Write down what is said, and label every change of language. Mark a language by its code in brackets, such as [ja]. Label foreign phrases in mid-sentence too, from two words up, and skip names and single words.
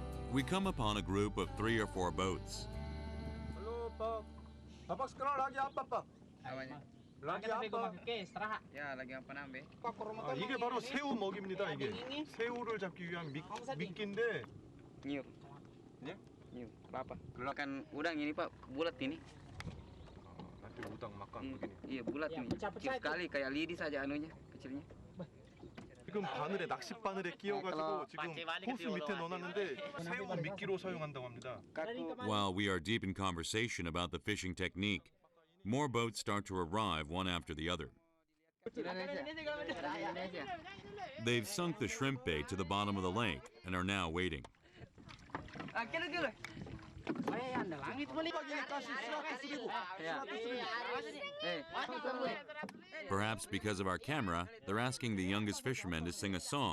[en] We come upon a group of 3 or 4 boats. [id] Halo, Pak. Bapak sekarang lagi apa, Pak? lagi apa? Ya, lagi apa nambe? [ko] 이게 바로 새우 먹입니다, 이게. 새우를 잡기 위한 미끼인데. [id] Nyuk. Ya? Nyuk. Apa? Makan udang ini, Pak, bulat ini. nanti udang makan begini. Iya, bulat ini. Kecil sekali, kayak lidi saja anunya, kecilnya. [ko] 지금 바늘에 낚시 바늘에 끼워가지고 지금 호수 밑에 넣어놨는데 새우 미끼로 사용한다고 합니다. [en] While we are deep in conversation about the fishing technique, more boats start to arrive one after the other. They've sunk the shrimp bait to the bottom of the lake and are now waiting. Perhaps because of our camera, they're asking the youngest fisherman to sing a song.